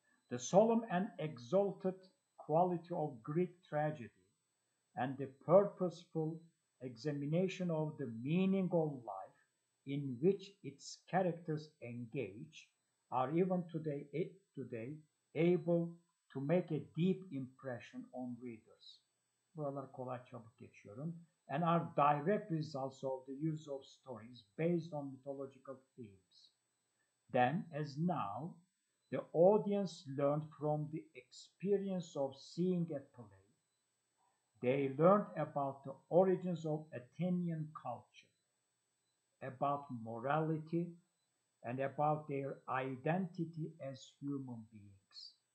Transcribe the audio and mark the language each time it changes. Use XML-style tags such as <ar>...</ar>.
<en>The solemn and exalted quality of Greek tragedy and the purposeful examination of the meaning of life in which its characters engage are even today able to make a deep impression on readers.</en> <tr>Buralar kolay çabuk geçiyorum.</tr> <en>And are direct results of the use of stories based on mythological themes. Then, as now, the audience learned from the experience of seeing a play. They learned about the origins of Athenian culture, about morality, and about their identity as human beings.</en>